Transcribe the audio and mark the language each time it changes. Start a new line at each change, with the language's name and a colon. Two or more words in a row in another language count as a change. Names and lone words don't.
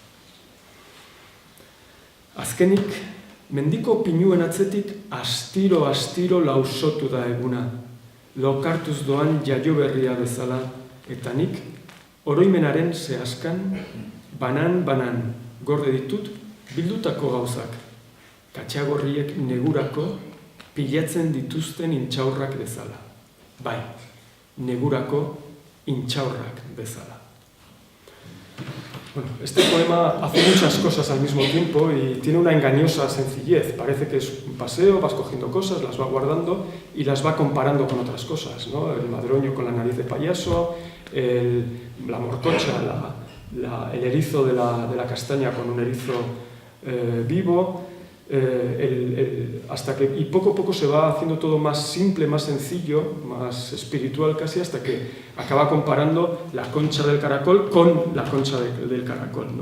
Basque: Azkenik, mendiko pinuen atzetik astiro lausotu da eguna, lokartuz doan jaio berria bezala, eta nik, oroimenaren zehazkan, banan, gorde ditut, bildutako gauzak, katxagorriek negurako, pilatzen dituzten intxaurrak bezala. Bai, negurako intxaurrak bezala.
Spanish: Bueno, este poema hace muchas cosas al mismo tiempo y tiene una engañosa sencillez. Parece que es un paseo, vas cogiendo cosas, las va guardando y las va comparando con otras cosas, ¿no? El madroño con la nariz de payaso, la morcocha, el erizo de la castaña con un erizo vivo, hasta que, y poco a poco se va haciendo todo más simple, más sencillo, más espiritual casi, hasta que acaba comparando la concha del caracol con la concha del caracol, ¿no?